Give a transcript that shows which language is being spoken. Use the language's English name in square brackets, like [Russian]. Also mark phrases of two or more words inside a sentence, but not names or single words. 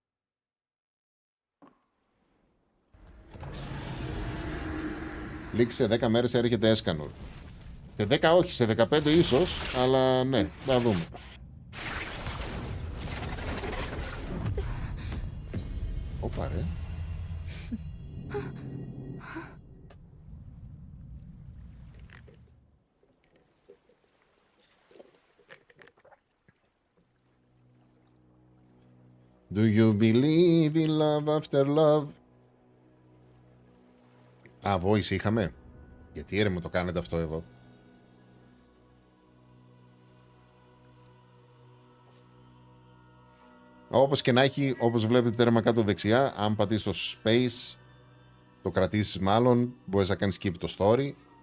[Greek] Λήξη σε 10 μέρες έρχεται έσκανο. Σε 10 όχι, σε 15 ίσως, αλλά ναι, θα δούμε. Όπα ρε. [English] Do you believe in love after love? [Greek] Α, voice είχαμε. Γιατί μου το κάνετε αυτό εδώ? Όπως και να έχει, όπως βλέπετε τέρμα κάτω δεξιά, αν πατήσεις στο space, το κρατήσεις μάλλον, μπορείς να κάνεις skip το story.